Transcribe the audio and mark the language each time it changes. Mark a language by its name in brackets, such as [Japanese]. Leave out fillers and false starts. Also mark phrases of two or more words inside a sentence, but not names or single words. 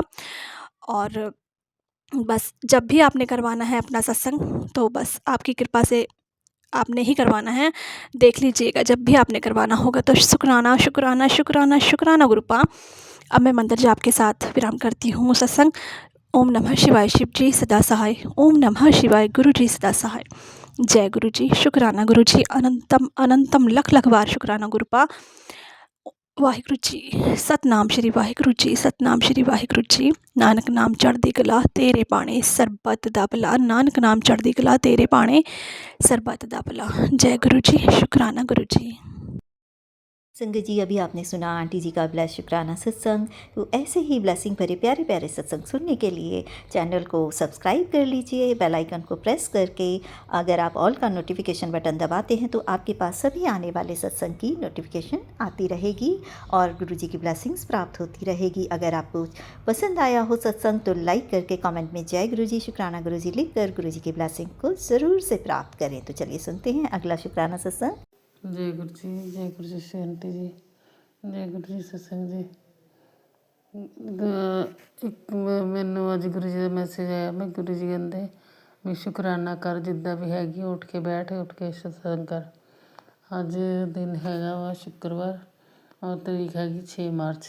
[Hindi] और बस जब भी आपने करवाना है अपना सत्संग, तो बस आपकी कृपा से आपने ही करवाना है। देख लीजिएगा जब भी आपने करवाना होगा, तो शुक्राना, शुक्राना, शुक्राना, शुक्राना गुरुपा। अब मैं मंत्र जाप के साथ विराम करती हूँ सत्संग। ओम नमः शिवाय, शिव जी सदा सहाय। ओम नमः शिवाय, गुरु जी सदा सहाय। जय गुरु जी, शुक्राना गुरु जी, अनंतम अनंतम लख-लख बार शुक्राना गुरुपा। [Punjabi] ਵਾਹਿਗੁਰੂ ਜੀ, ਸਤਨਾਮ ਸ੍ਰੀ ਵਾਹਿਗੁਰੂ ਜੀ, ਸਤਨਾਮ ਸ੍ਰੀ ਵਾਹਿਗੁਰੂ ਜੀ। ਨਾਨਕ ਨਾਮ ਚੜ੍ਹਦੀ ਕਲਾ ਤੇਰੇ ਭਾਣੇ, ਸਰਬੱਤ ਦਾ ਭਲਾ। ਨਾਨਕ ਨਾਮ ਚੜ੍ਹਦੀ ਕਲਾ ਤੇਰੇ ਭਾਣੇ, ਸਰਬੱਤ ਦਾ ਭਲਾ। [Hindi] जय गुरु जी, शुक्राना गुरु जी। संगत जी, अभी आपने सुना आंटी जी का ब्लेस शुक्राना सत्संग। तो ऐसे ही ब्लेसिंग भरे प्यारे प्यारे सत्संग सुनने के लिए चैनल को सब्सक्राइब कर लीजिए, [English] bell icon [Hindi] को प्रेस करके। अगर आप ऑल का [English] notification button [Hindi] दबाते हैं तो आपके पास सभी आने वाले सत्संग की नोटिफिकेशन आती रहेगी और गुरु जी की ब्लेसिंग्स प्राप्त होती रहेगी। अगर आपको पसंद आया हो सत्संग तो लाइक करके कमेंट में जय गुरु जी, शुक्राना गुरु जी लिख कर गुरु जी की ब्लेसिंग को ज़रूर से प्राप्त करें। तो चलिए सुनते हैं अगला शुक्राना सत्संग। जय गुरु जी, जय गुरु जी श्री आंटी जी, जय गुरु जी सत्संग जी। [Punjabi] ਇੱਕ ਮੈਨੂੰ ਅੱਜ ਗੁਰੂ ਜੀ ਦਾ ਮੈਸੇਜ ਆਇਆ। ਮੈਂ ਗੁਰੂ ਜੀ ਕਹਿੰਦੇ ਵੀ ਸ਼ੁਕਰਾਨਾ ਕਰ, ਜਿੱਦਾਂ ਵੀ ਹੈਗੀ ਉੱਠ ਕੇ ਬੈਠ, ਉੱਠ ਕੇ ਸਤਸੰਗ ਕਰ। ਅੱਜ ਦਿਨ ਹੈਗਾ ਵਾ ਸ਼ੁੱਕਰਵਾਰ ਔਰ ਤਰੀਕ ਹੈਗੀ 6 ਮਾਰਚ।